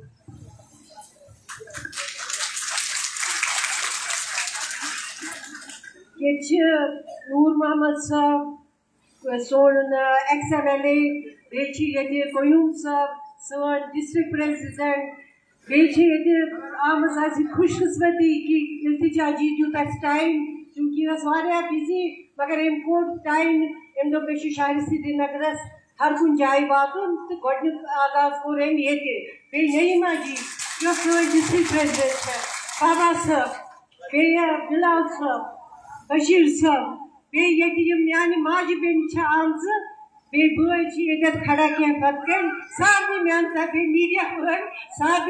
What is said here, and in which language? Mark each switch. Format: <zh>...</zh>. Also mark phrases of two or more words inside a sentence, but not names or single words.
<ks>ییٚتہِ چھِ نوٗر محمد صٲب سون ایٚکس MLA بیٚیہِ چھِ ییٚتہِ قیوم صٲب سٲنۍ</ks> <en>district president</en> <ks>بیٚیہِ چھِ ییٚتہِ آمٕژ اَسہِ خوش قسمتی کہِ التجا جی دیُت اَسہِ ٹایم چوٗنٛکہِ یہِ ٲس واریاہ بِزی مگر أمۍ کوٚڑ ٹایم أمۍ دوٚپ مےٚ چھُ شہرِ سرینگرس ہر کُنہِ جایہِ واتُن تہٕ گۄڈنیُک آغاز کوٚر أمۍ ییٚتہِ بیٚیہِ نعیٖما جی یۄس سٲنۍ</ks> <en>district president</en> <ks>چھےٚ بابا صٲب بیٚیہِ بِلال صٲب بشیٖر صٲب بیٚیہِ ییٚتہِ یِم میانہِ ماجہِ بیٚنہِ چھےٚ آمژٕ بیٚیہِ بٲے چھِ ییٚتٮ۪تھ کھڑا کینٛہہ پتہٕ کَنۍ سارنٕے میانہِ طرفہٕ میٖڈیا وٲلۍ سارنٕے</ks>